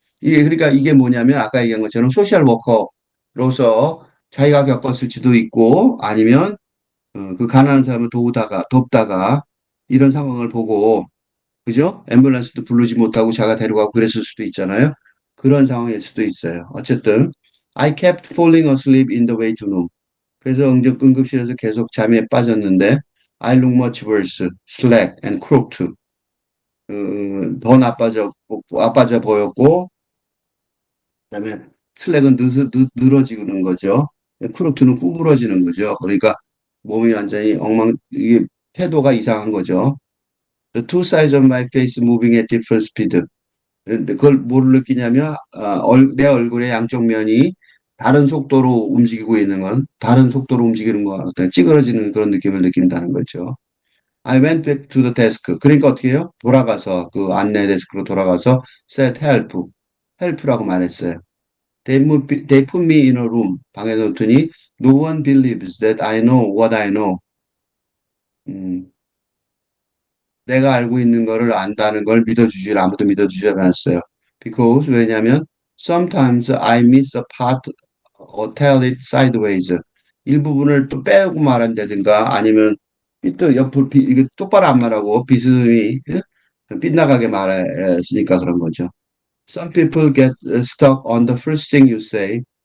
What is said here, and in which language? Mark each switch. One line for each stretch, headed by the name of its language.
Korean: 이게 그러니까 이게 뭐냐면 아까 얘기한 것처럼 소셜 워커로서 자기가 겪었을 지도 있고 아니면 그 가난한 사람을 돕다가 이런 상황을 보고 그죠? 앰뷸런스도 부르지 못하고 자가 데려가고 그랬을 수도 있잖아요. 그런 상황일 수도 있어요. 어쨌든
English: I kept falling asleep in the waiting room.
Korean: 그래서 응급실에서 계속 잠에 빠졌는데
English: I look much worse, slack and crooked.
Korean: 더 나빠져 보였고 그다음에 슬랙은 늘어지는 거죠. 크루트는 구부러지는 거죠. 그러니까 몸이 완전히 이게 태도가 이상한 거죠.
English: The two sides of my face moving at different speed.
Korean: 근데 그걸 뭘 느끼냐면 내 얼굴의 양쪽 면이 다른 속도로 움직이고 있는 건 다른 속도로 움직이는 것 같아 찌그러지는 그런 느낌을 느낀다는 거죠.
English: I went back to the desk.
Korean: 그러니까 어떻게 해요? 돌아가서 그 안내 데스크로 돌아가서
English: said help, help
Korean: 라고 말했어요.
English: They put me in a room.
Korean: 방에 넣더니
English: no one believes that I know what I know.
Korean: 음, 내가 알고 있는 거를 안다는 걸 아무도 믿어주지 않았어요.
English: Because
Korean: 왜냐하면
English: sometimes I miss a part or tell it sideways.
Korean: 일부분을 또 빼고 말한다든가 아니면 또 옆을 이게 똑바로 안 말하고 비스듬히 예? 빗나가게 말했으니까 그런 거죠.
English: Some people get stuck on the first thing you say.